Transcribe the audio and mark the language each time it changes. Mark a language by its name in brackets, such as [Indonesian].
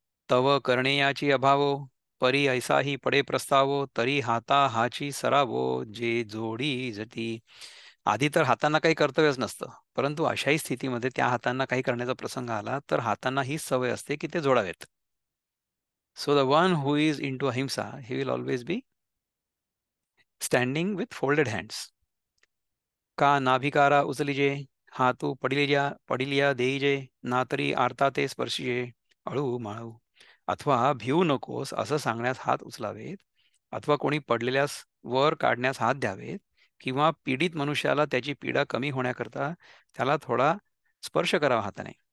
[Marathi] तव कर्णेयाची अभावो, परी ऐसाही पडे प्रस्तावो, तरी हाता हाची सरावो, जे जोडी जती. आधी तर हातांना काही कर्तव्यच नसतं. परंतु अशाही स्थितीमध्ये त्या हातांना काही करण्याचा प्रसंग आला, तर हातांना हीच सवय असते की ते जोडावेत. [English] So the one who is into ahimsa, he will always be standing with folded hands. [Marathi] का नाभिकारा उचलिजे, हातू पडिलिया देईजे, ना तरी आरता ते स्पर्शिजे, अळू माळू. अथवा भिवू नकोस असं सांगण्यास हात उचलावेत, अथवा कोणी पडलेल्यास वर काढण्यास हात द्यावेत, किंवा पीडित मनुष्याला त्याची पीडा कमी होण्याकरता त्याला थोडा स्पर्श करावा हाताने.